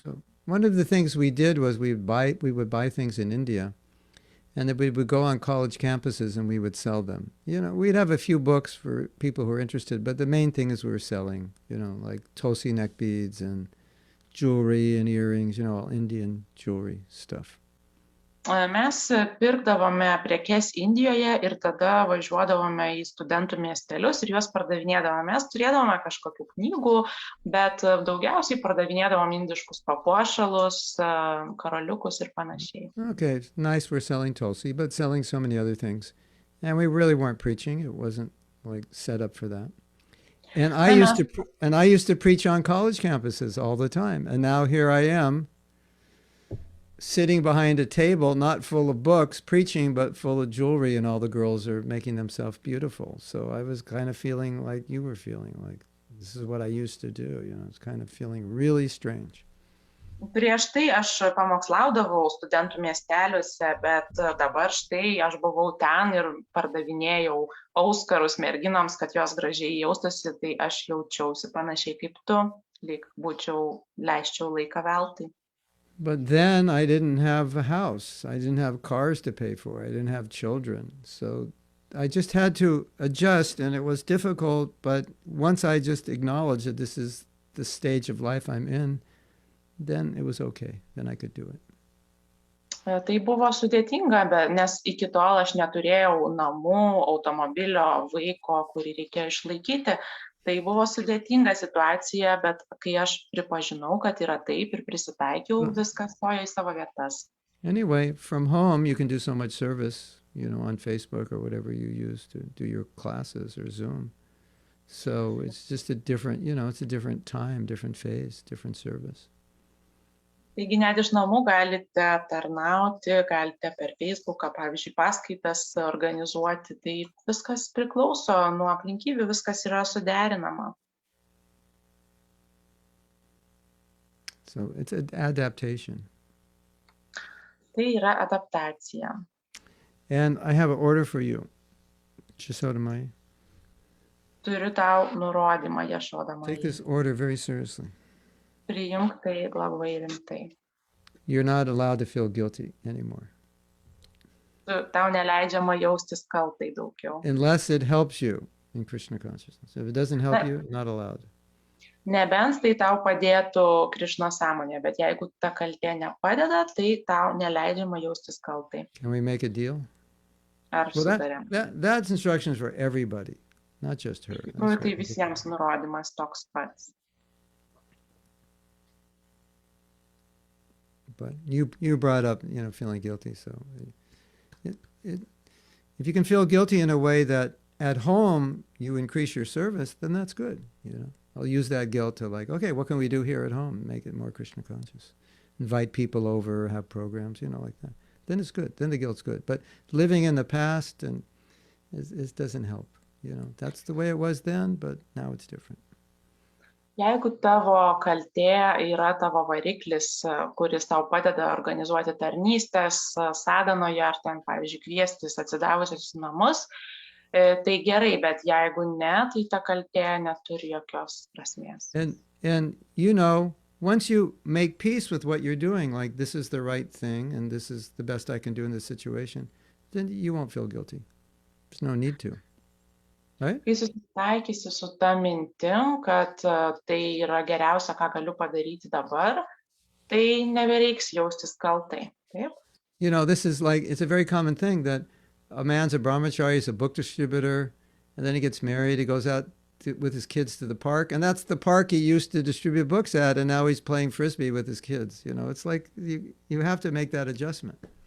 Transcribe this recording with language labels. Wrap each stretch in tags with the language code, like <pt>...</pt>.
<en>So one of the things we did was we would buy things in India, and then we would go on college campuses and we would sell them. We'd have a few books for people who were interested, but the main thing is we were selling, like Tulsi neck beads and jewelry and earrings, all Indian jewelry stuff.</en> <lt>Mes pirkdavome prekes Indijoje ir tada važiuodavome į studentų miestelius ir juos pardavinėdavome. Mes turėdavome kažkokių knygų, bet daugiausiai pardavinėdavom indiškus papuošalus, karoliukus ir panašiai.</lt> <en>Okay, it's nice we're selling Tulsi, but selling so many other things. And we really weren't preaching. It wasn't like set up for that. And I used to preach on college campuses all the time. And now here I am sitting behind a table, not full of books, preaching, but full of jewelry, and all the girls are making themselves beautiful. So I was kind of feeling like you were feeling, like this is what I used to do. It's kind of feeling really strange.</en> <lt>Prieš tai aš pamokslaudavau studentų miesteliuose, bet dabar štai aš buvau ten ir pardavinėjau auskarus merginoms, kad jos gražiai jaustųsi, tai aš jaučiausi panašiai kaip tu, lyg leisčiau laiką veltui.</lt> <en>But then I didn't have a house. I didn't have cars to pay for. I didn't have children. So I just had to adjust, and it was difficult. But once I just acknowledged that this is the stage of life I'm in, then it was okay. Then I could do it.</en> <lt>Tai buvo sudėtinga, nes iki tol aš neturėjau namų, automobilio, vaiko, kurį reikėjo išlaikyti. Tai buvo sudėtinga situacija, bet kai aš pripažinau, kad yra taip ir prisitaikiau, viskas stojo į savo vietas.</lt> <en>Anyway, from home you can do so much service, on Facebook or whatever you use to do your classes or Zoom. So it's just a different, it's a different time, different phase, different service.</en> <lt>Taigi net iš namų galite tarnauti, galite per Facebooką, pavyzdžiui, paskaitas organizuoti, tai viskas priklauso nuo aplinkybių, viskas yra suderinama.</lt> <en>So it's an adaptation.</en> <lt>Tai yra adaptacija.</lt> <en>And I have an order for you, Yashodamai.</en> <lt>Turiu tau nurodymą, Yashodamai.</lt> <en>Take this order very seriously.</en> <lt>Priimk tai labai rimtai.</lt> <en>You're not allowed to feel guilty anymore.</en> <lt>Tau neleidžiama jaustis kaltai daugiau.</lt> <en>Unless it helps you in Krishna consciousness. If it doesn't help you, not allowed.</en> <lt>Nebent tai tau padėtų Krišnos sąmonė, bet jeigu ta kaltė nepadeda, tai tau neleidžiama jaustis kaltai.</lt> <en>Can we make a deal?</en> <lt>Ar sutarėm?</lt> <en>That's instructions for everybody, not just her.</en> <lt>Tai visiems nurodymas toks pats.</lt> <en>But you brought up, feeling guilty. So if you can feel guilty in a way that at home you increase your service, then that's good. I'll use that guilt to okay, what can we do here at home? Make it more Krishna conscious. Invite people over, have programs, like that. Then it's good. Then the guilt's good. But living in the past and it doesn't help. That's the way it was then, but now it's different.</en> <lt>Jeigu tavo kaltė yra tavo variklis, kuris tau padeda organizuoti tarnystės sadanoje ar ten, pavyzdžiui, kviestis atsidavusius namus, tai gerai, bet jeigu ne, tai ta kaltė neturi jokios prasmės.</lt> <en>And once you make peace with what you're doing, like this is the right thing and this is the best I can do in this situation, then you won't feel guilty. There's no need to. Right?</en> <lt>Kai susitaikysi su ta mintim, kad tai yra geriausia, ką galiu padaryti dabar, tai nebereiks jaustis kaltai. Taip?</lt> <en>This is it's a very common thing that a man's a brahmachari, he's a book distributor, and then he gets married, he goes out with his kids to the park, and that's the park he used to distribute books at, and now he's playing frisbee with his kids. It's like you have to make that adjustment.</en>